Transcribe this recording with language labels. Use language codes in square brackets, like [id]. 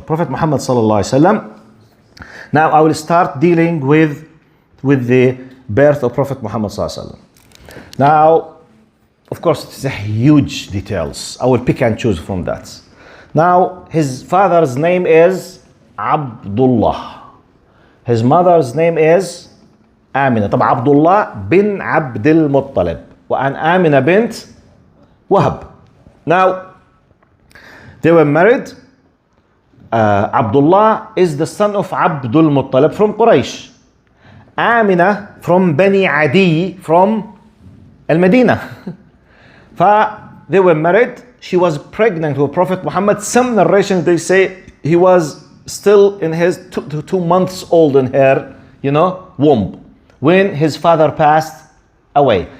[en] Prophet Muhammad sallallahu alaihi wasallam. Now I will start dealing with the birth of Prophet Muhammad sallallahu alaihi wasallam. Now, of course, it's a huge details. I will pick and choose from that. Now, his father's name is Abdullah. His mother's name is آمنة. [ar] طبعا عبد الله بن عبد المطلب وأن آمنة بنت وهب. [en] Now, they were married. Abdullah is the son of Abdul Muttalib from Quraysh. Amina from Bani Adi from Al-Madinah. They were married. She was pregnant with Prophet Muhammad. Some narrations, they say he was still in his 2 months old in her, womb when his father passed away.